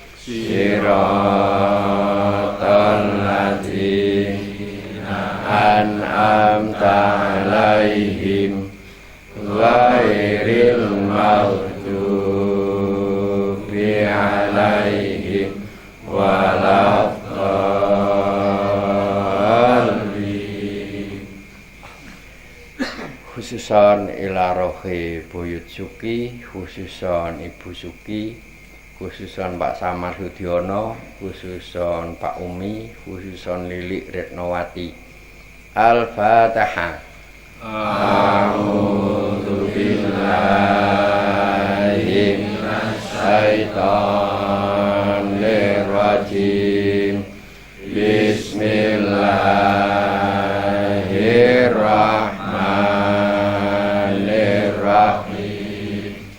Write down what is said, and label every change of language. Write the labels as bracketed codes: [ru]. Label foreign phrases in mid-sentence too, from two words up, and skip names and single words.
[ar] صراط الذين أنعمت عليهم غير المغضوب عليهم ولا الضالين. خصوصا إلى روح Buyut Suki, khususon Ibu Suki, khususon Pak Samar Sudiono, khususon Pak Umi, khususon Lilik Retnowati. Al-Fatihah. أعوذ بالله من الشيطان الرجيم. بسم الله الرحمن الرحيم.